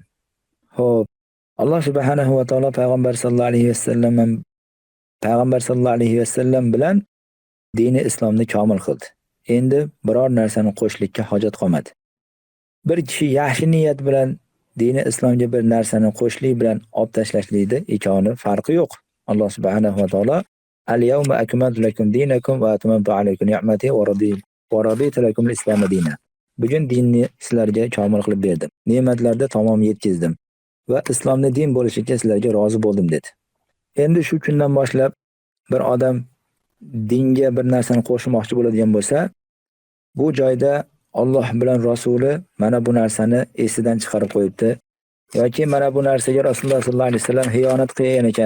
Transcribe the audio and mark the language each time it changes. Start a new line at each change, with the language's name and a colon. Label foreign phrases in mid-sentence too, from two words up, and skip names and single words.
Uzbek: Xo'p, Alloh
Arabic: سبحانه وتعالى
Uzbek: Payg'ambar
Arabic: صلى الله عليه وسلم
Uzbek: bilan dini islomni komil qildi. Endi biror narsani qo'shlikka hojat qolmadi. Bir kishi yaxshi niyat bilan dini islomga bir narsani qo'shlik bilan olib tashlashlikda ikoni farqi yo'q.
Arabic: الله سبحانه وتعالى اليوم أكملت لكم دينكم وأتممت عليكم نعمتي ورضيت لكم الإسلام دينا.
Uzbek: Bugun dinni sizlarga komil qilib berdim. Ne'matlarda tamom yetkazdim va islomni din bo'lishiga sizlarga rozi bo'ldim dedi. Endi shu kundan boshlab bir odam dinga bir narsani qo'shmoqchi bo'ladigan bo'lsa, bu joyda Alloh bilan Rasuli mana bu narsani esidan chiqarib qo'yibdi yoki mana bu narsaga Rasululloh
Arabic: صلى الله عليه وسلم
Uzbek: xiyonat qilgan ekan.